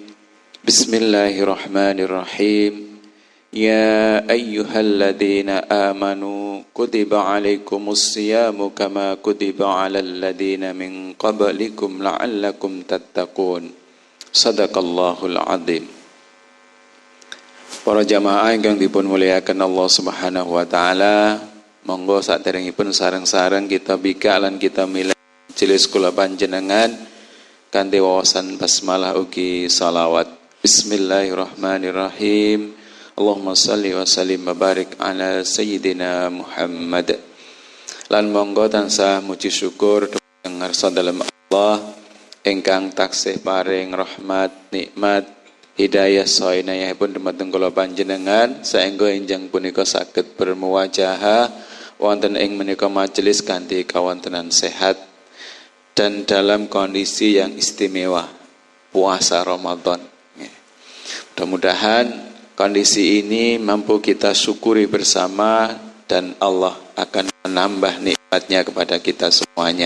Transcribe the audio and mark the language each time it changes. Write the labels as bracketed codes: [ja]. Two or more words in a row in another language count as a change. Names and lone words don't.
[ar] بسم الله الرحمن الرحيم. يا أيها الذين آمنوا كتب عليكم الصيام كما كتب على الذين من قبلكم لعلكم تتقون. صدق الله العظيم. [jv] Para jamaah ingkang dipun muliakan Allah [ar] سبحانه وتعالى, [jv] monggo saderengipun sareng-sareng kita bika lan kita milih majelis kula panjenengan kanthi wawasan basmalah ugi salawat. [ar] بسم الله الرحمن الرحيم. اللهم صل وسلم وبارك على سيدنا محمد. [jv] Lan monggo tansah muji syukur dumateng ngarsa dalem Allah ingkang taksih paring rahmat, nikmat, hidayah saha inayahipun dumateng kula panjenengan saengga enjang punika saged bermuwajaha wonten ing menika majelis kanthi kawontenan [id] sehat dan dalam kondisi yang istimewa, puasa Ramadan. Mudah-mudahan kondisi ini mampu kita syukuri bersama dan Allah akan menambah nikmatnya kepada kita semuanya.